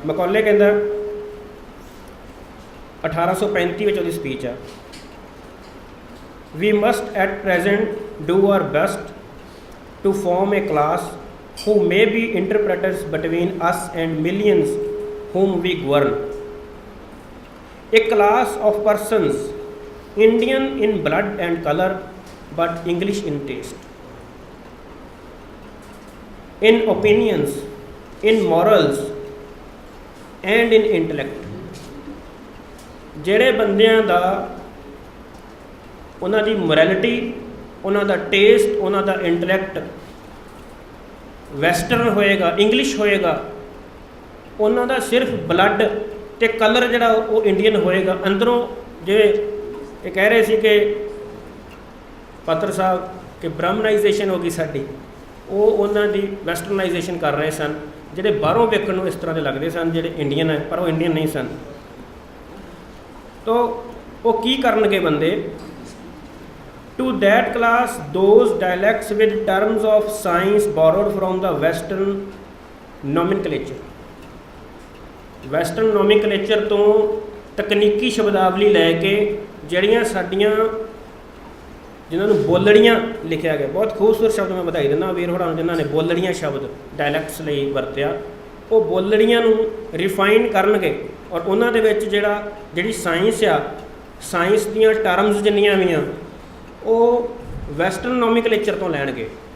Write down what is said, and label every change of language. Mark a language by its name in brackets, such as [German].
[Punjabi] ਮੈਕੌਲੇ ਕਹਿੰਦਾ 1835 ਵਿੱਚ ਉਹਦੀ ਸਪੀਚ ਆ, [English] We must at present do our best to form a class who may be interpreters between us and millions whom we govern. A class of persons Indian in blood and color but English in taste, in opinions, in morals and in intellect. [Punjabi] ਜਿਹੜੇ ਬੰਦਿਆਂ ਦਾ ਉਹਨਾਂ ਦੀ morality, ਉਹਨਾਂ ਦਾ taste, ਉਹਨਾਂ ਦਾ intellect western ਹੋਏਗਾ, English ਹੋਏਗਾ, ਉਹਨਾਂ ਦਾ ਸਿਰਫ blood ਅਤੇ ਕਲਰ ਜਿਹੜਾ ਉਹ ਇੰਡੀਅਨ ਹੋਏਗਾ। ਅੰਦਰੋਂ ਜਿਵੇਂ ਇਹ ਕਹਿ ਰਹੇ ਸੀ ਕਿ ਪਾਤਰ ਸਾਹਿਬ ਕਿ ਬ੍ਰਾਹਮਨਾਈਜੇਸ਼ਨ ਹੋ ਗਈ ਸਾਡੀ, ਉਹ ਉਹਨਾਂ ਦੀ ਵੈਸਟਰਨਾਈਜੇਸ਼ਨ ਕਰ ਰਹੇ ਸਨ। ਜਿਹੜੇ ਬਾਹਰੋਂ ਵੇਖਣ ਨੂੰ ਇਸ ਤਰ੍ਹਾਂ ਦੇ ਲੱਗਦੇ ਸਨ ਜਿਹੜੇ ਇੰਡੀਅਨ ਹੈ, ਪਰ ਉਹ ਇੰਡੀਅਨ ਨਹੀਂ ਸਨ। ਤਾਂ ਉਹ ਕੀ ਕਰਨਗੇ ਬੰਦੇ? [English] To that class, those dialects with terms of science borrowed from the Western nomenclature. [Punjabi] Western nomenclature ਤੋਂ ਤਕਨੀਕੀ ਸ਼ਬਦਾਵਲੀ ਲੈ ਕੇ ਜਿਹੜੀਆਂ ਸਾਡੀਆਂ ਜਿਨ੍ਹਾਂ ਨੂੰ ਬੋਲੜੀਆਂ ਲਿਖਿਆ ਗਿਆ, ਬਹੁਤ ਖੂਬਸੂਰਤ ਸ਼ਬਦ ਮੈਂ ਵਧਾਈ ਦਿੰਦਾ ਵੀਰ ਹੋਰਾਂ ਨੂੰ ਜਿਨ੍ਹਾਂ ਨੇ ਬੋਲੜੀਆਂ ਸ਼ਬਦ ਡਾਇਲੈਕਟਸ ਲਈ ਵਰਤਿਆ, ਉਹ ਬੋਲੜੀਆਂ ਨੂੰ ਰਿਫਾਈਨ ਕਰਨਗੇ ਔਰ ਉਹਨਾਂ ਦੇ ਵਿੱਚ ਜਿਹੜੀ ਸਾਇੰਸ ਆ, ਸਾਇੰਸ ਦੀਆਂ ਟਰਮਸ ਜਿੰਨੀਆਂ ਵੀ ਆ ਉਹ ਵੈਸਟਰਨ ਨੋਮੀਕਲੇਚਰ ਤੋਂ ਲੈਣਗੇ।